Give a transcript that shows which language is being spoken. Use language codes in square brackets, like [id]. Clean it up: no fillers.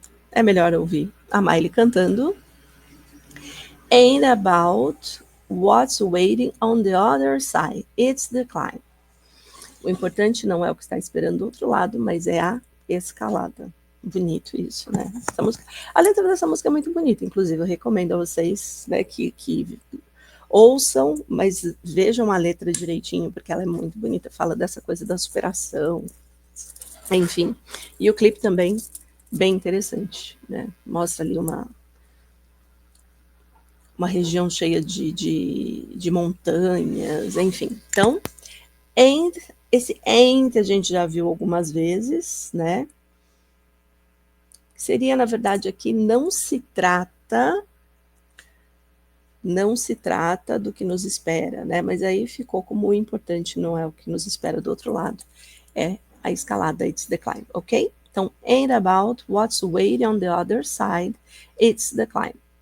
[pt] É melhor ouvir a Miley cantando. [en] Ain't about what's waiting on the other side. It's the climb. [pt] O importante não é o que está esperando do outro lado, mas é a escalada. Bonito isso, né? Essa música, a letra dessa música é muito bonita, inclusive eu recomendo a vocês, né, que ouçam, mas vejam a letra direitinho, porque ela é muito bonita, fala dessa coisa da superação, enfim. E o clipe também, bem interessante, né? Mostra ali uma região cheia de montanhas, enfim. Então, esse a gente já viu algumas vezes, né? Seria, na verdade, aqui não se trata do que nos espera, né? Mas aí ficou como importante, não é o que nos espera do outro lado, é a escalada, [en] it's the climb, [pt] ok? [en] Então, ain't about what's waiting on the other side, it's the climb.